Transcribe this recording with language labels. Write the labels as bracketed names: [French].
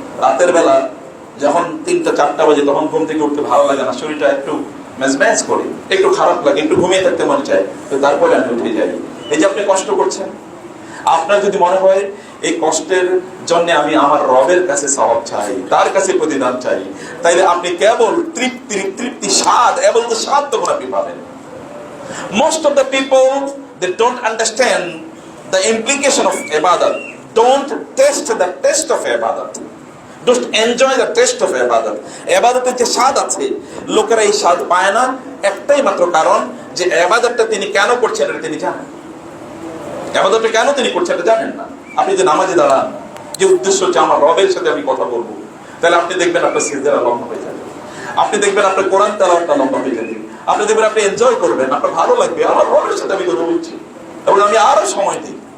[Bangla] রাতের বেলা যখন 3টা-4টা বাজে, তখন ঘুম থেকে উঠতে ভালো লাগে না, শরীরটা একটু ম্যাজ করে, একটু খারাপ লাগে, একটু ঘুমিয়ে থাকতে মনে চায়, তো তারপরে আমি উঠে যাই। এই যে আপনি কষ্ট করছেন, আপনার যদি মনে হয় এই কষ্টের জন্য আমি আমার রবের কাছে সওয়াব চাই, তার কাছে প্রতিদান চাই, তাইলে আপনি কেবল তৃপ্তি, স্বাদ, এবং স্বাদ তখন আপনি পাবেন। [English] Most of the people, they don't understand the implication of ibadat, don't taste the taste of ibadat, don't enjoy the taste of ibadat. [Bangla] ইবাদতের যে স্বাদ আছে, লোকেরা এই স্বাদ পায় না একটাই মাত্র কারণ, যে ইবাদতটা তিনি কেন করছেন এটা তিনি জানেন। ইবাদতটা কেন তিনি করছেন এটা জানেন না। আপনি যে নামাজে দাঁড়ান, যে উদ্দেশ্য হচ্ছে আমার রবের সাথে আমি কথা বলবো, তাহলে আপনি দেখবেন আপনার সিজদা লম্বা হয়ে যাবে, আপনি দেখবেন আপনার কোরআন তেলাওয়াতটা লম্বা হয়ে যাবে, আপনি দেখবেন আপনি এনজয় করবেন, আপনার ভালো লাগবে, আমার রবের সাথে আমি কথা বলছি এবং আমি আরো সময় দিই।